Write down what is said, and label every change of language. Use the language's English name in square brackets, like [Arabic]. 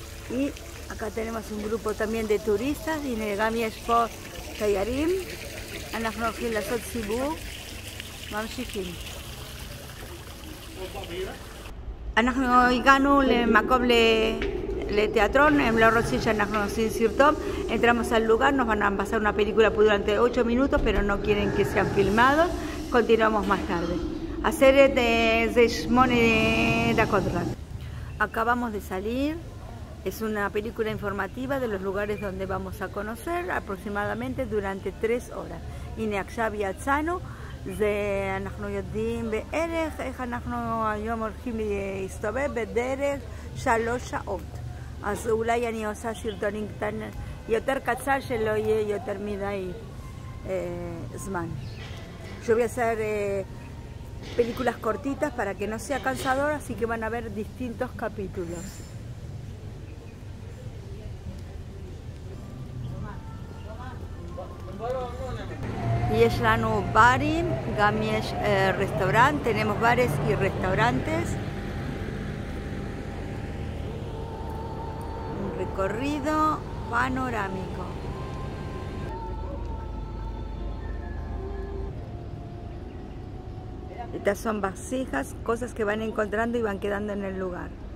[Spanish] Y acá tenemos un grupo también de turistas. [Hebrew] גם יש פה תיירים. אנחנו הולכים לעשות סיבוב. ממשיכים. אנחנו הגענו למקום לתיאטרון, הם לא רוצים שאנחנו עושים סרטון. [Spanish] Entramos al lugar, nos van a pasar una película durante 8 minutos, pero no quieren que sean filmados. Continuamos más tarde. [Hebrew] הסרט זה 8 דקות רק. [Spanish] Acabamos de salir. Es una película informativa de los lugares donde vamos a conocer aproximadamente durante 3 horas. [Hebrew] הנה עכשיו יצאנו. אנחנו יודעים בערך איך אנחנו היום הולכים להסתובב בדרך 3 שעות. אז אולי אני עושה סרטונים קטנים יותר קצר שלא יהיה יותר מדי זמן. [Spanish] Yo voy a hacer películas cortitas para que no sea cansador, así que van a ver distintos capítulos. [Hebrew] יש לנו ברים, גם יש רסטורנט, [Spanish] tenemos bares y restaurantes. Un recorrido panorámico. Estas son vasijas, cosas que van encontrando y van quedando en el lugar.